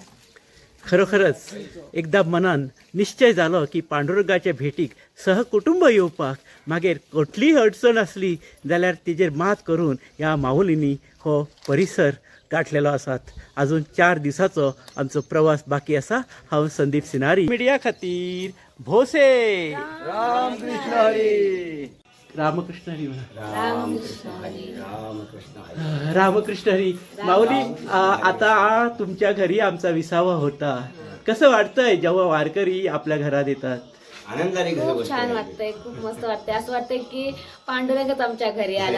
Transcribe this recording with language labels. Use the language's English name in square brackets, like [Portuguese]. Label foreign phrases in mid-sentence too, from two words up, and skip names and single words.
[Konkani] खरोखरच एकदा मनान निश्चय जालो की पांडुरंगाच्या भेटीक सहकुटुंब येवपाक. मागीर कसलीय अडचण आसली जाल्यार तेजेर मात करून ह्या माऊलींनी हो परिसर गाठलेलो आसात. अजून 4 दिसाचो आमचो प्रवास बाकी आसा. हांव संदीप सिनारी, मिडिया खातीर भोसे. रामकृष्ण हरी. रामकृष्ण हरी. रामकृष्ण हरी. [Marathi] माऊली, आता तुमच्या घरी आमचा विसावा होता. कसं वाटतंय जेव्हा वारकरी आपल्या घरात येतात? खूप छान वाटतंय, खूप मस्त वाटतंय. असं वाटतंय की पांडुरंगच आमच्या घरी आला.